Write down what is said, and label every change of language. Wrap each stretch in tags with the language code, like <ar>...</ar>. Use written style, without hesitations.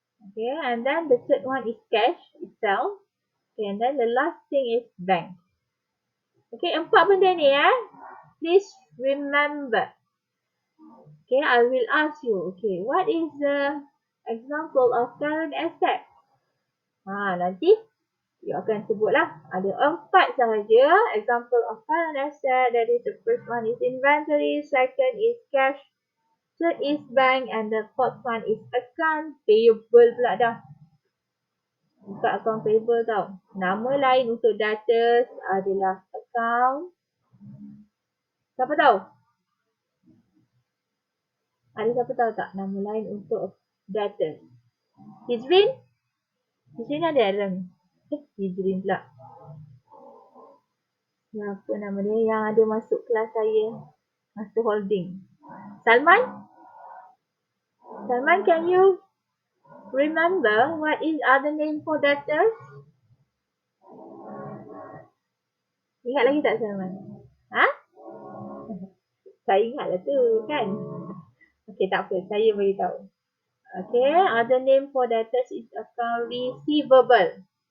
<en>Okay, and then the third one is cash itself. Okay, and then the last thing is bank. Okay, 4</en> <ms>benda ni</ms> <en>please remember. Okay, I will ask you, okay, what is the example of current asset?</en> <ms>Nanti you akan sebutlah. Ada 4 sahaja</ms> <en>example of current asset. That is, the first one is inventory, second is cash, third is bank, and the fourth one is account payable</en> <ms>pula dah. Bukan account payable tau. Nama lain untuk debtors adalah account. Siapa tahu? Ada siapa tahu tak nama lain untuk debtors? Hizrin? Hizrin ada dalam. Hizrin pula. Apa nama dia yang ada masuk kelas saya? Master holding. Salman?</ms> <en>Salman, can you remember what is other name for debtors?</en> <ms>Ingat lagi tak Salman? Saya ingatlah tu kan. Okay, tak apa. Saya beritahu. Okay,</ms> <en>other name for debtors is account receivable.</en>